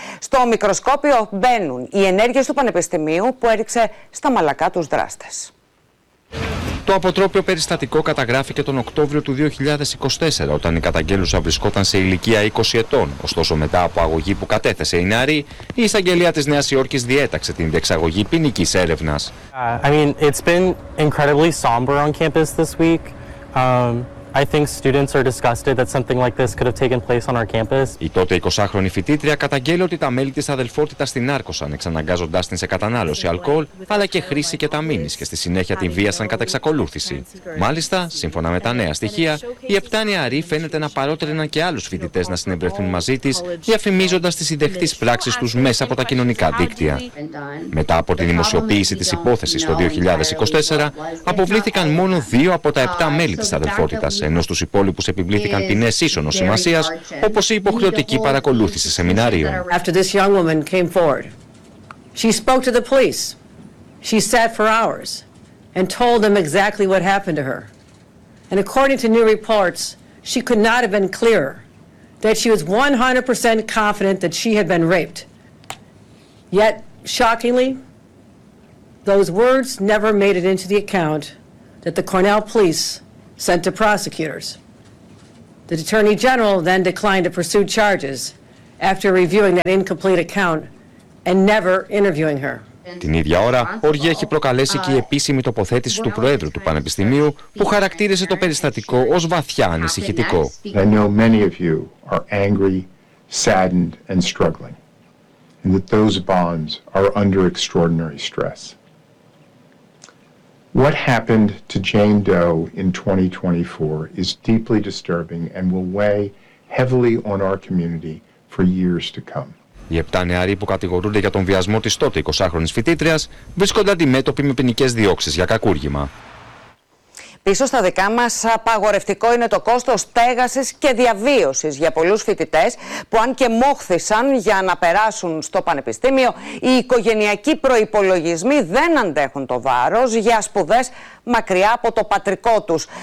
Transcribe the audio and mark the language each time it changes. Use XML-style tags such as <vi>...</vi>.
<el>Στο μικροσκόπιο μπαίνουν οι ενέργειες του Πανεπιστημίου που έριξε στα μαλακά τους δράστες. Το αποτρόπιο περιστατικό καταγράφηκε τον Οκτώβριο του 2024, όταν η καταγγέλουσα βρισκόταν σε ηλικία 20 ετών. Ωστόσο, μετά από αγωγή που κατέθεσε η νεαρή, η εισαγγελία της Νέας Υόρκης διέταξε την διεξαγωγή ποινικής έρευνας.</el> <en>I mean, it's been incredibly somber on campus this week. I think students are disgusted that something like this could have taken place on our campus.</en> <el>Η τότε 20χρονη φοιτήτρια καταγγέλει ότι τα μέλη της αδελφότητας την άρκωσαν, εξαναγκάζοντάς την σε κατανάλωση αλκοόλ, αλλά και χρήση κεταμίνης, και στη συνέχεια την βίασαν κατά εξακολούθηση. Μάλιστα, σύμφωνα με τα νέα στοιχεία, οι 7 νεαροί φαίνεται να παρότριναν και άλλους φοιτητές να συνευρεθούν μαζί της, διαφημίζοντας τις συνδεχτείς πράξεις τους μέσα από τα κοινωνικά δίκτυα. Μετά από τη δημοσιοποίηση της υπόθεσης το 2024, αποβλήθηκαν μόνο 2 από τα 7 μέλη της αδελφότητας, ενώ στους υπόλοιπους επιβλήθηκαν ποινές ίσονος σημασίας, όπως η υποχρεωτική παρακολούθηση σεμιναρίων.</el> <en>After this young woman came forward, she spoke to the police. She sat for hours and told them exactly what happened to her. And according to new reports, she could not have been clearer that she was 100% confident that she had been raped. Yet, shockingly, those words never made it into the account that the Cornell police sent to prosecutors. The attorney general then declined to pursue charges after reviewing that incomplete account and never interviewing her.</en> <el>Την ίδια ώρα, οργή έχει προκαλέσει και η επίσημη τοποθέτηση του Προέδρου του Πανεπιστημίου, που χαρακτήρισε το περιστατικό ως βαθιά ανησυχητικό.</el> <en>I know many of you are angry, saddened and struggling, and that those bonds are under extraordinary stress. What happened to Jane Doe in 2024 is deeply disturbing and will weigh heavily on our community for years to come.</en> <el>Οι 7 νεαροί που κατηγορούνται για τον βιασμό της τότε 20χρονης φοιτήτριας βρίσκονται αντιμέτωποι με ποινικές διώξεις για κακούργημα. Πίσω στα δικά μας, απαγορευτικό είναι το κόστος στέγασης και διαβίωσης για πολλούς φοιτητές που, αν και μόχθησαν για να περάσουν στο πανεπιστήμιο, οι οικογενειακοί προϋπολογισμοί δεν αντέχουν το βάρος για σπουδές μακριά από το πατρικό τους.</el>